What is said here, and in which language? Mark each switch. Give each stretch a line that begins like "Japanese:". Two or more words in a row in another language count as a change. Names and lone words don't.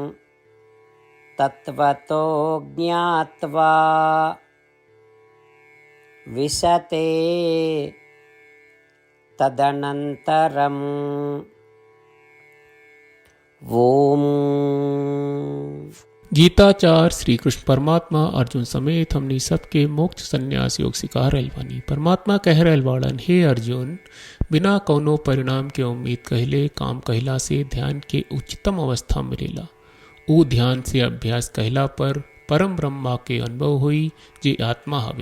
Sanskrit: तत्वतो ज्ञात्वा विशते तदनन्तरम् ओम।
Bhojpuri: गीताचार श्री कृष्ण परमात्मा अर्जुन समेत हमनी सबके मोक्ष संन्यास योग सिखा रहल बानी। परमात्मा कह रहल बाड़न, हे अर्जुन, बिना कौनो परिणाम के उम्मीद कहले काम कहला से ध्यान के उच्चतम अवस्था मिलेला। ऊ ध्यान से अभ्यास कहला पर परम ब्रह्मा के अनुभव हुई जे आत्मा हवे।